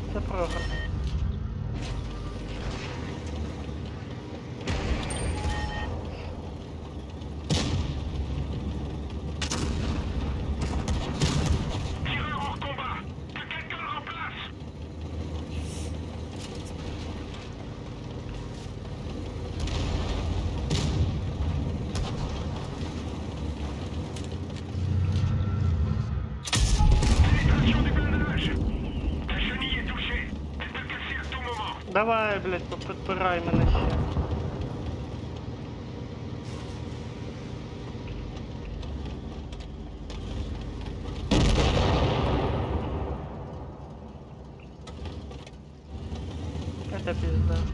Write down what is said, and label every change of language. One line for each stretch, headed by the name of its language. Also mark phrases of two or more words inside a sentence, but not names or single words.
Ukrainian: програв.
French: Tireur hors combat. Que quelqu'un le remplace. Pénétration du blindage. La chenille est touchée. Elle peut casser à tout moment.
Ukrainian: Давай, блядь, попідпирай мене ще.
Russian: Это пизда.